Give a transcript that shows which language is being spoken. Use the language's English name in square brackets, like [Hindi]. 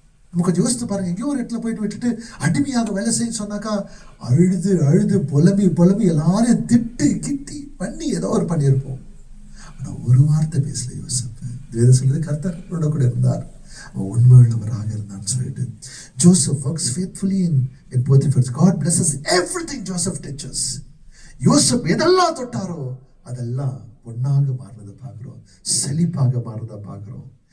[Tamil] நம்ம கொஞ்சம் யோசித்து பாருங்க. எங்கேயோ ஒரு இடத்துல போயிட்டு விட்டுட்டு அடிமையாக வேலை செய்ய சொன்னாக்கா அழுது அழுது புலம்பி எல்லாரையும் திட்டு கிட்டி பண்ணி ஏதோ ஒரு பண்ணியிருப்போம். ஆனா ஒரு வார்த்தை பேசல யோசப்பு. வேதம் சொல்றது கர்த்தரோட கூட இருந்தார், அவன் உண்மை உள்ளவராக இருந்தான்னு சொல்லிட்டு. [English] Joseph works faithfully in Potiphar's. God blesses everything Joseph touches. [Tamil] Joseph எதெல்லாம் தொட்டாரோ அதெல்லாம் பொன்னாக மாறுறதை பார்க்கிறோம், செழிப்பாக மாறுறதை பார்க்கிறோம்.